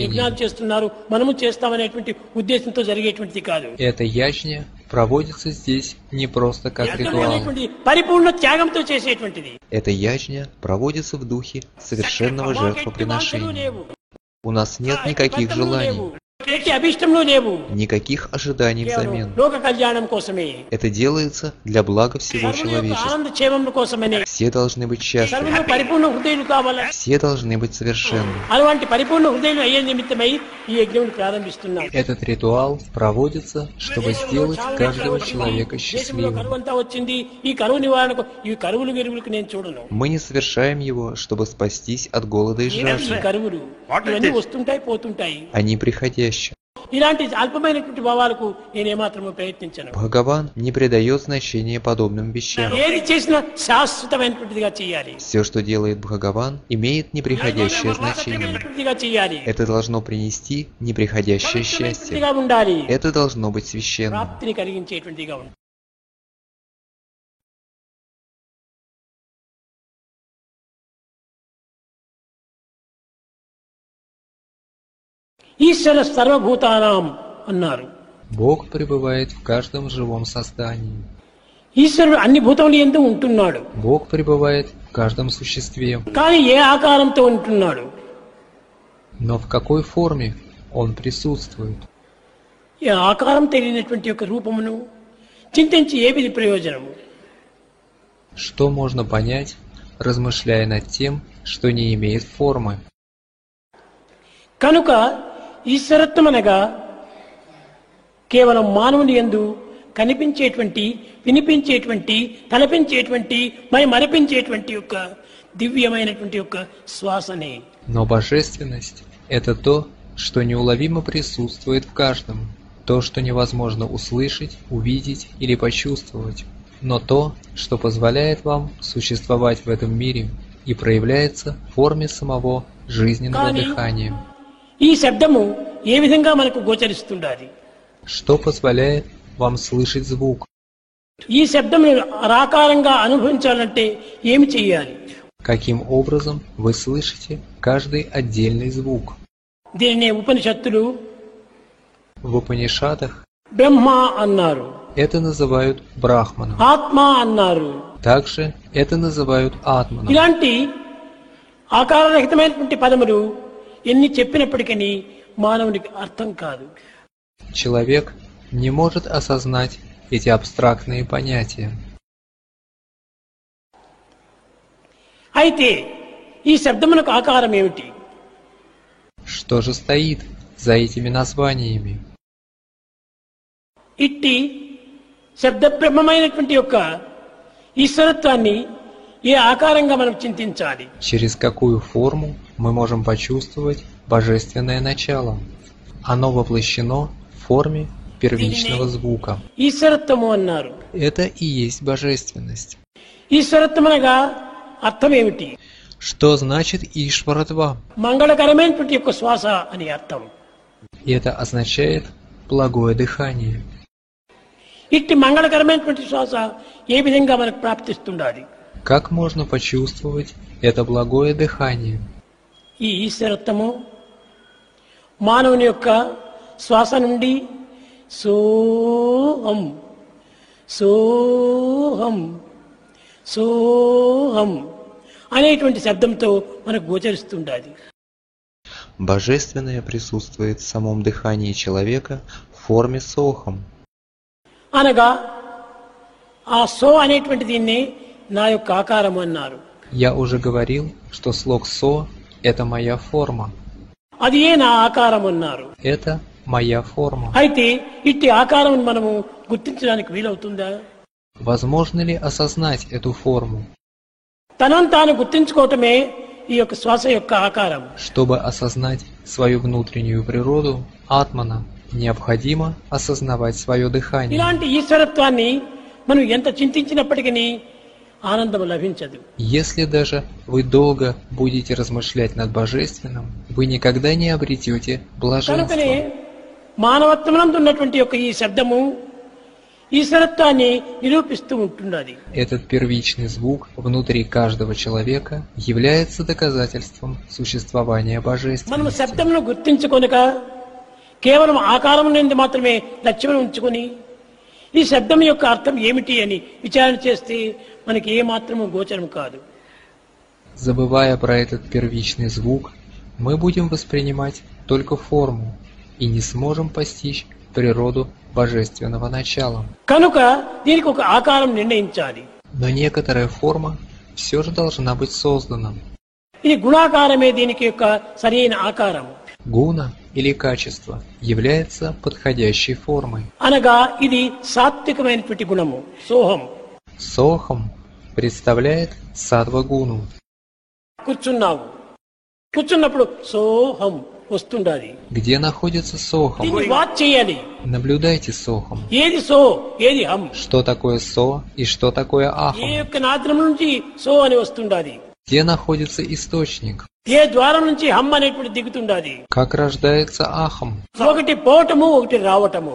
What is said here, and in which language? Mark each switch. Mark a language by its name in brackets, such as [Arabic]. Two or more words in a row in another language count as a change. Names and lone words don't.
[Telugu] యజ్ఞాలు చేస్తున్నారు, మనము చేస్తామనేటువంటి ఉద్దేశంతో జరిగేటువంటిది కాదు. [Russian] Эта ячня проводится здесь не просто как ритуал. [Telugu] పరిపూర్ణ త్యాగంతో చేసేటువంటిది. [Russian] Эта ячня проводится в духе совершенного жертвоприношения. У нас нет никаких желаний, [Telugu] ఎట్టి అభిష్టంలో లేవు. [Russian] Никаких ожиданий [Telugu] కేవలం [Russian] взамен. [Telugu] లోక కళ్యాణం కోసమే, [Russian] Это делается для блага всего [Telugu] సర్వుల యొక్క [Russian] человечества. [Telugu] ఆనంద క్షేమం కోసమనే. [Russian] Все должны быть [Telugu] సర్వులు [Russian] счастливы. [Telugu] పరిపూర్ణ హృదయులు కావాలా. [Russian] Все должны быть совершенны. [Telugu] అలాంటి పరిపూర్ణ హృదయులు అయ్యే నిమిత్తమై ఈ యజ్ఞం ప్రారంభిస్తున్నాం. [Russian] Этот ритуал проводится, чтобы сделать каждого человека [Telugu] దేశంలో [Russian] счастливым. [Telugu] కరువు అంతా వచ్చింది, ఈ కరువు నివారణకు ఈ కరువులు గిరువులకు నేను చూడను. [Russian] Мы не совершаем его, чтобы спастись от голода и [Telugu] ఈ [Russian] жажды. [Telugu] కరువులు ఇవన్నీ వస్తుంటాయి పోతుంటాయి. [Russian] Они приходящие. [Telugu] ఇలాంటి అల్పమైనటువంటి భావాలకు నేను ఏమాత్రము ప్రయత్నించను. [Russian] Бхагаван не придает значения подобным вещам. [Telugu] ఏది చేసినా శాశ్వతమైనటువంటిదిగా చేయాలి. [Russian] Все, что делает Бхагаван, имеет неприходящее значение. [Telugu] చేయాలి. [Russian] Это должно принести неприходящее счастье. [Telugu] ఉండాలి. [Russian] Это должно быть священным. [Telugu] ప్రాప్తిని కలిగించేటువంటిదిగా ఉండాలి. [Sanskrit] ఈశ్వర సర్వభూతానాం [Telugu] అన్నారు. [Russian] Бог пребывает в каждом живом создании. [Telugu] ఈశ్వరుడు అన్ని భూతములు యందు ఉంటున్నాడు. [Russian] Бог пребывает в каждом существе. [Telugu] కానీ ఏ ఆకారంతో ఉంటున్నాడు? [Russian] Но в какой форме Он присутствует? [Telugu] ఈ ఆకారం తెలియనటువంటి యొక్క రూపమును చింతించి ఏమిది ప్రయోజనము? [Russian] Что можно понять, размышляя над тем, что не имеет формы? [Telugu] కనుక ఈశ్వరత్వం అనగా కేవలం మానవుని యందు కనిపించేటువంటి, వినిపించేటువంటి, తలపించేటువంటి, మరిపించేటువంటి యొక్క దివ్యమైనటువంటి యొక్క శ్వాసనే. [Russian] Но божественность – это то, что неуловимо присутствует в каждом, то, что невозможно услышать, увидеть или почувствовать, но то, что позволяет вам существовать в этом мире и проявляется в форме самого жизненного дыхания. [Telugu] ఈ శబ్దము ఏ విధంగా మనకు గోచరిస్తుండాలి? [Russian] Что позволяет вам слышать звук? [Telugu] ఈ శబ్దమును ఆకారంగా అనుభవించాలంటే ఏమి చేయాలి? [Russian] Каким образом вы слышите каждый отдельный звук? [Telugu] దీనినే ఉపనిషత్తులు [Russian] В Упанишадах [Telugu] బ్రహ్మ అన్నారు, [Russian] это называют брахманом. [Telugu] ఆత్మ అన్నారు. [Russian] Также это называют атманом. [Telugu] ఇలాంటి ఆకారరహితమైనటువంటి పదములు ఎన్ని చెప్పినప్పటికీ మానవునికి అర్థం కాదు. [Russian] Человек не может осознать эти абстрактные понятия. [Telugu] అయితే ఈ శబ్దమునకు ఆకారం ఏమిటి? [Russian] Что же стоит за этими названиями? [Telugu] ఇట్టి శబ్ద బ్రహ్మమైనటువంటి యొక్క ఈశ్వరత్వాన్ని ఏ ఆకారంగా మనం చింతించాలి? [Russian] Через какую форму мы можем почувствовать божественное начало? Оно воплощено в форме первичного звука. [Telugu] ఈశ్వరత్వము అన్నారు. [Russian] Это и есть божественность. [Telugu] ఈశ్వరత్వం అనగా అర్థం ఏమిటి? [Russian] Что значит Ишваратва? [Telugu] మంగళకరమైనటువంటి యొక్క శ్వాస అని అర్థం. [Russian] Это означает благое дыхание. [Telugu] ఇట్టి మంగళకరమైనటువంటి శ్వాస ఏ విధంగా మనకు ప్రాప్తిస్తుండాలి? [Russian] Как можно почувствовать это благое дыхание? [Telugu] ఈ ఈశ్వరత్వము మానవుని యొక్క శ్వాస నుండి సోహం సోహం సోహం అనేటువంటి శబ్దంతో మనకు గోచరిస్తుండాలి. [Russian] Божественное присутствует в самом дыхании человека в форме сохом. [Telugu] అనగా ఆ సో అనేటువంటి దీన్ని నా యొక్క ఆకారం అన్నారు. [Russian] Я уже говорил, что слог «со» — это моя форма. [Telugu] అది ఏ నా ఆకారం అన్నారు. [Russian] Это моя форма. [Telugu] అయితే ఇట్టి ఆకారం మనము గుర్తించడానికి వీలవుతుందా? [Russian] Возможно ли осознать эту форму? [Telugu] తనను తాను గుర్తించుకోవటమే ఈ యొక్క శ్వాస యొక్క ఆకారం. [Russian] Чтобы осознать свою внутреннюю природу, атмана, необходимо осознавать свое дыхание. [Telugu] ఇలాంటి ఈశ్వరత్వాన్ని మనం ఎంత చింతించినప్పటికీ ఆనందం లభించదు. [Russian] Если даже вы долго будете размышлять над божественным, вы никогда не обретете [Telugu] కనుకనే [Russian] блаженства. [Telugu] మానవత్వమునందు ఉన్నటువంటి యొక్క ఈ శబ్దము ఈశ్వరత్వాన్ని నిరూపిస్తూ ఉంటున్నది. [Russian] Этот первичный звук внутри каждого человека является доказательством существования [Telugu] మనం [Russian] божественности. [Telugu] శబ్దమును గుర్తించుకొనక కేవలం ఆకారం నుండి మాత్రమే లక్ష్యం ఉంచుకొని ఈ శబ్దం యొక్క అర్థం ఏమిటి అని విచారణ చేస్తే మనకి ఏ మాత్రము గోచరం కాదు. [Russian] Забывая про этот первичный звук, мы будем воспринимать только форму, и не сможем постичь природу божественного начала. [Telugu] కనుక దీనికి ఒక ఆకారం నిర్ణయించాలి. [Russian] Но некоторая форма все же должна быть создана. [Telugu] ఇది గుణాకారమే దీనికి యొక్క సరైన ఆకారం. [Russian] Гуна или качество является подходящей формой. [Telugu] అనగా ఇది సాత్వికమైనటువంటి గుణము సోహం. [Russian] Сохом представляет саттва-гуну. [Telugu] కూర్చున్నావు, కూర్చున్నప్పుడు సోహం వస్తుండాలి. [Russian] Где находится сохом? [Telugu] దీన్ని వాచ్ చేయాలి. [Russian] Наблюдайте сохом. [Telugu] ఏది సో ఏది హం. [Russian] Что такое со и что такое [Telugu] ఏ [Russian] ахом? [Telugu] యొక్క నాద్రం నుంచి సో అని వస్తుండాలి. [Russian] Где находится источник? [Telugu] ఏ ద్వారం నుంచి హమ్ అనేటువంటి దిగుతుండాలి. [Russian] Как рождается ахом? [Telugu] ఒకటి పోవటము ఒకటి రావటము.